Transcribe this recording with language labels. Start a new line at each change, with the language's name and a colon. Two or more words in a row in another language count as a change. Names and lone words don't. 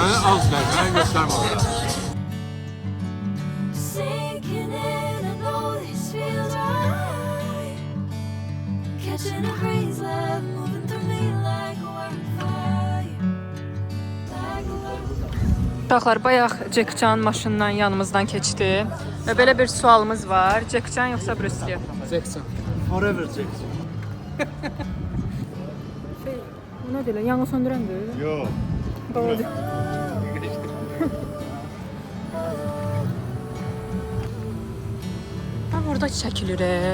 Turkish: Ben gösterme orada.
English: Sinking in, I know this feels right. Catching a breeze, love moving through me like a wildfire. Like a wildfire.
Azerbaijani: Uşaqlar, bayaq Jackcan maşından yanımızdan keçdi və belə bir sualımız var. Jackcan yoxsa Brüssel?
English: Jackson. Forever Jackson.
Azerbaijani: Bu nə deyirlər? Yanğı söndürəndir? Yox. Doğru. Ha, burada çəkilir.